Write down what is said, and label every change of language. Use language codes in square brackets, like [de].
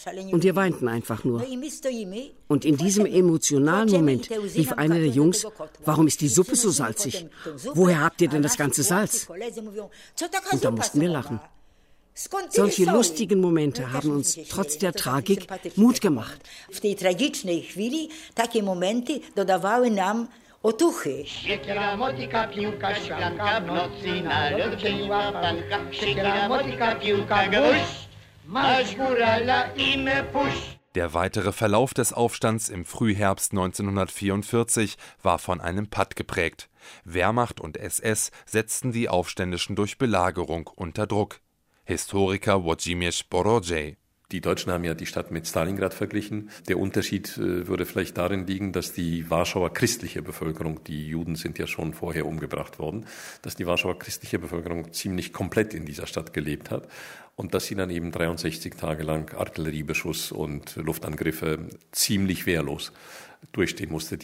[de] Und wir weinten einfach nur. Und in diesem emotionalen Moment rief einer der Jungs: Warum ist die Suppe so salzig? Woher habt ihr denn das ganze Salz? Und da mussten wir lachen. Solche lustigen Momente haben uns trotz der Tragik Mut gemacht. [pl] W tej tragicznej chwili takie momenty dodawały nam otuchy. Siekiera, motyka, piłka, ścianka, w nocy na lód cieniła panka. Siekiera, motyka, piłka, gwóźdź, masz górala i me puść. [de] Der weitere Verlauf des Aufstands im Frühherbst 1944 war von einem Patt geprägt. Wehrmacht und SS setzten die Aufständischen durch Belagerung unter Druck. Historiker Wojciech Borodziej. Die Deutschen haben ja die Stadt mit Stalingrad verglichen. Der Unterschied würde vielleicht darin liegen, dass die Warschauer christliche Bevölkerung, die Juden sind ja schon vorher umgebracht worden, dass die Warschauer christliche Bevölkerung ziemlich komplett in dieser Stadt gelebt hat und dass sie dann eben 63 Tage lang Artilleriebeschuss und Luftangriffe ziemlich wehrlos durchstehen musste.